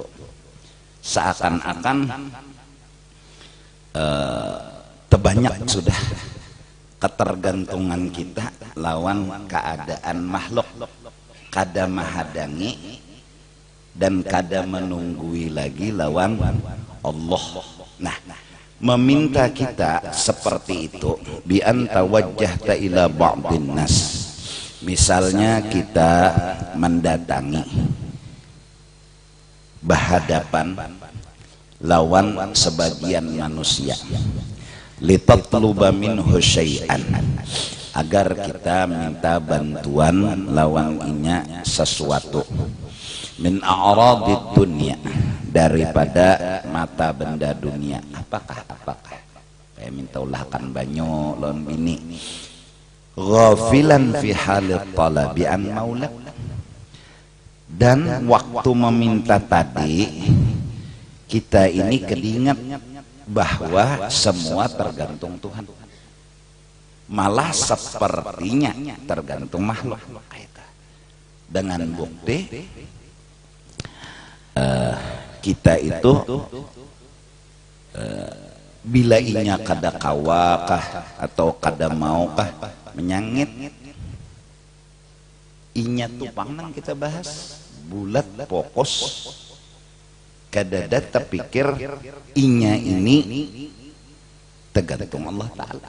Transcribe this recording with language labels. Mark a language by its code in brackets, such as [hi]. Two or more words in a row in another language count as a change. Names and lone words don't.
[bjn] Seakan-akan terbanyak sudah ketergantungan kita lawan keadaan makhluk, kada mahadangi dan kada menunggui lagi lawan Allah. Nah, meminta kita seperti itu [ar] بأن توجهت إلى بعض الناس. [bjn] Misalnya kita mendatangi berhadapan lawan sebagian manusia, [ar] لتطلب منه شيئا, [bjn] agar kita minta bantuan lawan inya sesuatu, [ar] من أعراض الدنيا, [bjn] daripada mata benda dunia. Apakah saya minta ulahkan banyu lawan bini, [ar] غافلا في حال الطلب عن مولاك, [bjn] dan waktu meminta tadi kita ini keingat bahwa semua tergantung Tuhan, malah sepertinya tergantung makhluk. Dengan bukti kita itu bila inya kada kawakah atau kada maukah menyangit, inya tupang nang kita bahas bulat fokus kada terpikir inya ini tergantung Allah Ta'ala.